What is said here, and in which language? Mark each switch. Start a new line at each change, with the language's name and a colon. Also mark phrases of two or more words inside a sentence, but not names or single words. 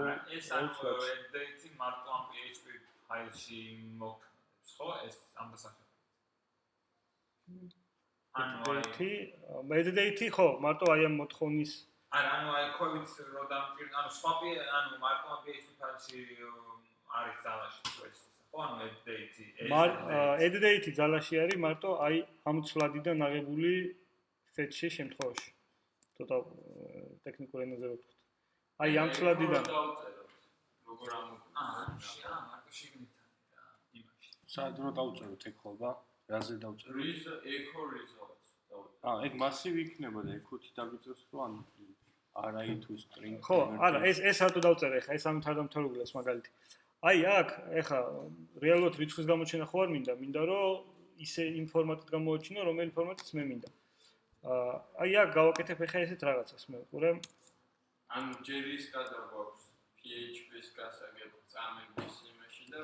Georgian: ეს
English: add date
Georgian: მარტო ამ PHP ფაილში მოქმედებს, ხო? ეს ამ დასახელებით.
English: add date
Georgian: ხო, მარტო აი ამ მოთხოვნის ანუ აი ყვევით რო დამჭირდა, ანუ სხვა ანუ მარტო ამ PHP ფაილში არის ძალაში ეს. ხო, ანუ
English: add date. add date
Georgian: ძალაში არის მარტო აი ამ ცვლადიდან აღებული fetch-ში შემთხვევაში. ცოტა ტექნიკურ ენაზე ვთქვით. აი ამ ცვლადიდან როგორ მარტო შიგნითა და იმაში. სად რო დავწეროთ ეგ ხობა? რაზე დავწეროთ?
English: echo results.
Georgian: ეგ მასივი იქნება და echo-თი დაგიწევს რომ ან
English: array to string.
Georgian: ხო, არა, ეს რატო დავწერე ხა, ეს ამით არ დამთავრებულა მაგალითი. აი აქ ეხა რეალურად რიცხვის გამოჩენა ხო არ მინდა რომ ისე იმ ფორმატით გამოაჩინო, რომელი ფორმატიც მე მინდა. აი აქ გავაკეთებ ეხა ესეთ რაღაცას მე ვიყურე. ანუ JS გადაგვაქვს PHP-ს გასაგებ წამების იმაში და